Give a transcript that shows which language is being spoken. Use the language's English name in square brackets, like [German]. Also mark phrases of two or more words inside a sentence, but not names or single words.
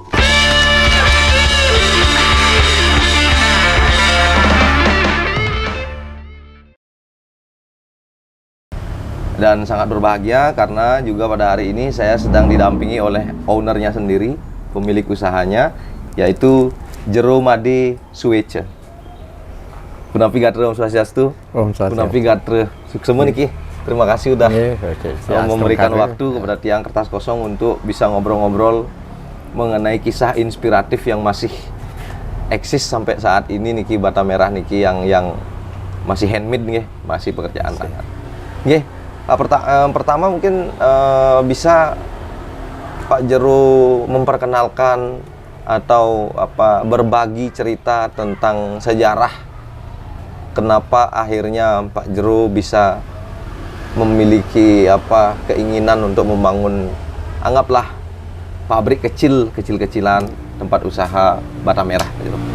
[Indonesian] Dan sangat berbahagia karena juga pada hari ini saya sedang didampingi oleh ownernya sendiri, pemilik usahanya, yaitu Jero Made Suwece. [Balinese] Punapi gatre Om Swastiastu. Om Swastiastu. Punapi gatre suksemu niki. [Indonesian] Terima kasih udah memberikan waktu kepada Tiang Kertas Kosong untuk bisa ngobrol-ngobrol mengenai kisah inspiratif yang masih eksis sampai saat ini niki bata merah niki yang masih handmade nih, masih pekerjaan tangan. Nggih. Pertama mungkin bisa Pak Jero memperkenalkan atau berbagi cerita tentang sejarah kenapa akhirnya Pak Jero bisa memiliki keinginan untuk membangun, anggaplah pabrik kecil-kecilan tempat usaha bata merah gitu.